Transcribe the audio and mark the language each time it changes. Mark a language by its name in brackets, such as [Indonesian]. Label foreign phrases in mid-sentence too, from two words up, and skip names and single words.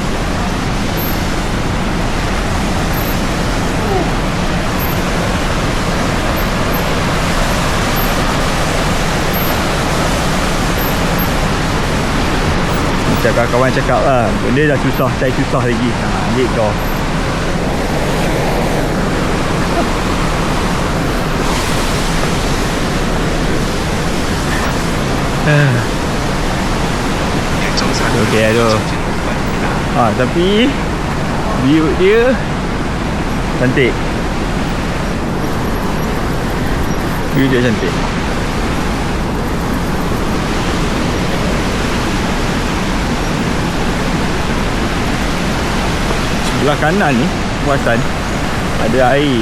[Malay] Macam kawan-kawan cakap lah, benda dah susah, saya susah lagi. Ambil kau. [Korean] 일정사고로 오케이, 알죠. 이어진 구간입니다. [Malay] Tapi view dia cantik. View dia cantik. Sebelah kanan ni kawasan ada air.